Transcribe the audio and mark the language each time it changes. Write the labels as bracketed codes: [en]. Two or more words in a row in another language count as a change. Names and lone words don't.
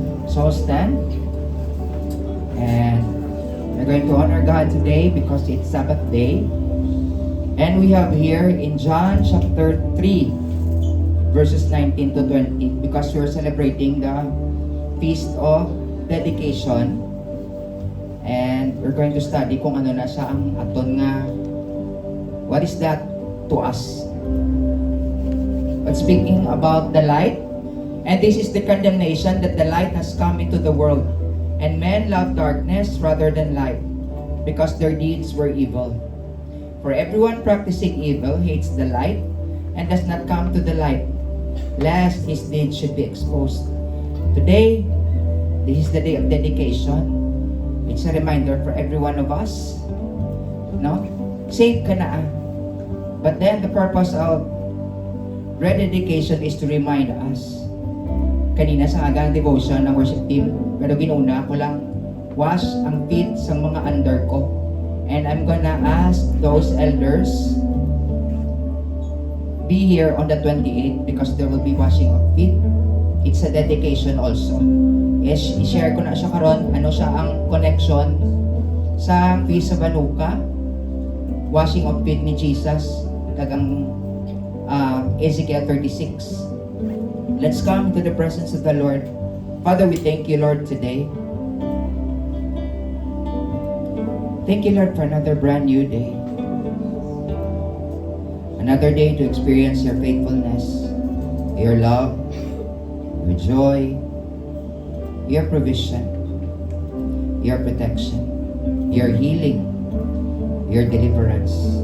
[en] So stand, and we're going to honor God today because it's Sabbath day. And we have here in John chapter 3, verses 19 to 20, because we're celebrating the Feast of Dedication. [hil] And we're going to study kung ano na siya ang aton nga, [en] what is that to us? But speaking about the light, and this is the condemnation, that the light has come into the world, and men love darkness rather than light, because their deeds were evil. For everyone practicing evil hates the light, and does not come to the light, lest his deeds should be exposed. Today, this is the day of dedication. It's a reminder for every one of us, no? [hil] Saved ka na. [en] But then the purpose of rededication is to remind us. [hil] Kanina sa agang devotion ng [en] worship team, [hil] pero ginuna ko lang wash ang feet sa mga under ko. [en] And I'm gonna ask those elders be here on the 28th because there will be washing of feet. It's a dedication also. Yes, [hil] i-share ko na siya karon ano siya ang connection sa Feast of Hanukkah, [en] washing of feet [hil] ni Jesus, kagang Ezekiel 36. [en] Let's come to the presence of the Lord. Father, we thank you, Lord, today. Thank you, Lord, for another brand new day. Another day to experience your faithfulness, your love, your joy, your provision, your protection, your healing, your deliverance.